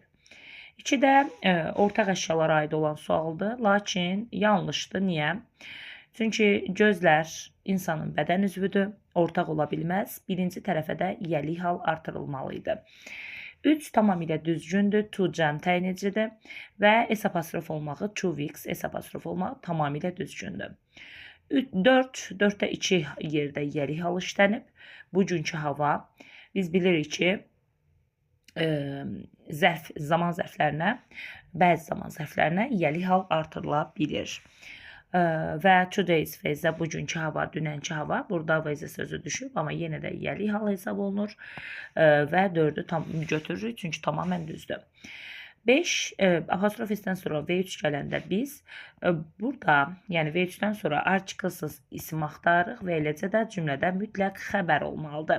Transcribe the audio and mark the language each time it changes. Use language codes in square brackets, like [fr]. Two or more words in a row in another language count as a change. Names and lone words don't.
[az] 2 də ortaq əşyalara aid olan sualdır, lakin yanlışdır. Niyə? Çünki gözlər insanın bədən üzvüdür, ortaq ola bilməz. Birinci tərəfə də yəlik hal artırılmalıydı. 3 tamamilə düzgündür, to cəm təyinicidir və S apostrof olmağı, [en] to weeks, [az] S apostrof olmağı tamamilə düzgündür. 4-də 2 yerdə yəlik hal işlənib. Bugünkü hava, biz bilirik ki, zaman zərflərinə, bəzi zaman zərflərinə yəlik hal artırıla bilir. Və [en] today's phase [az] bugünkü hava, dünənki hava, burada vəzə sözü düşüb, amma yenə də yəlik hal hesab olunur və 4-ü götürürük, çünki tamamən düzdür. 5 apostrof S-dən sonra V3 gələndə biz burada, yəni V3-dən sonra artiklsız isim axtarırıq və eləcə də cümlədə mütləq xəbər olmalıdır.